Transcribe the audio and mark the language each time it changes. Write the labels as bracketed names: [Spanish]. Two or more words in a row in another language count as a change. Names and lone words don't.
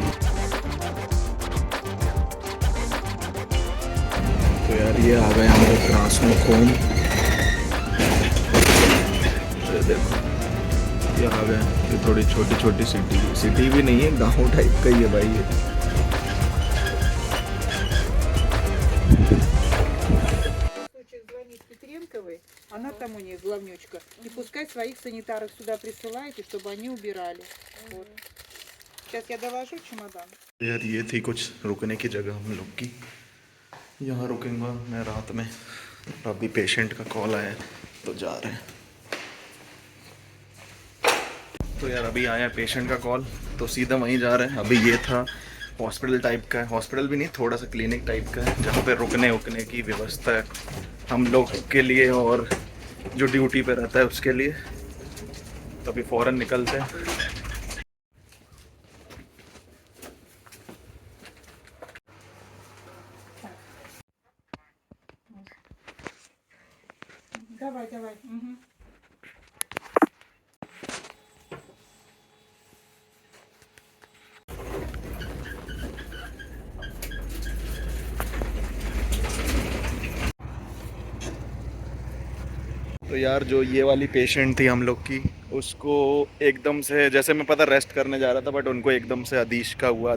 [Hindi] तो यार ये आ गए हम लोग क्रास्नोकोम, देखो ये आ गए। ये थोड़ी छोटी छोटी सिटी भी नहीं है, गांव टाइप का ही है भाई ये। [Russian] Звонить Петренковой, она там у них главнючка, и пускай своих санитаров сюда присылает, и чтобы они убирали. Вот. Сейчас я доложу чемодан. [Hindi] यार ये थी कुछ रुकने की जगह हम लोग की, यहाँ रुकेंगा मैं रात में। अभी पेशेंट का कॉल आया है तो जा रहे हैं। तो यार अभी आया पेशेंट का कॉल तो सीधा वहीं जा रहे हैं। अभी ये था हॉस्पिटल टाइप का है, हॉस्पिटल भी नहीं, थोड़ा सा क्लिनिक टाइप का है, जहाँ पे रुकने उकने की व्यवस्था है हम लोग के लिए और जो ड्यूटी पे रहता है उसके लिए। तो अभी फ़ौरन निकलते हैं। [Russian] Давай, давай. Угу. [Hindi] तो यार जो ये वाली पेशेंट थी हम लोग की, उसको एकदम से, जैसे मैं पता रेस्ट करने जा रहा था, बट उनको एकदम से अधीश का हुआ।